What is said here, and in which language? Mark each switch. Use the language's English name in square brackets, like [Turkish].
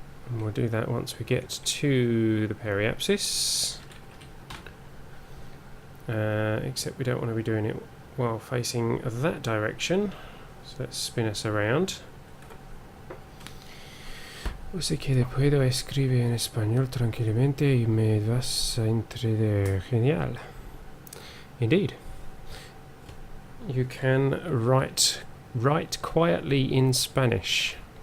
[English] And we'll do that once we get to the periapsis. Except we don't want to be doing it while facing that direction. So let's spin us around. [Spanish] Sé que puedo escribir en español tranquilamente y me vas a entender. [English] Genial. Indeed. You can write quietly in Spanish.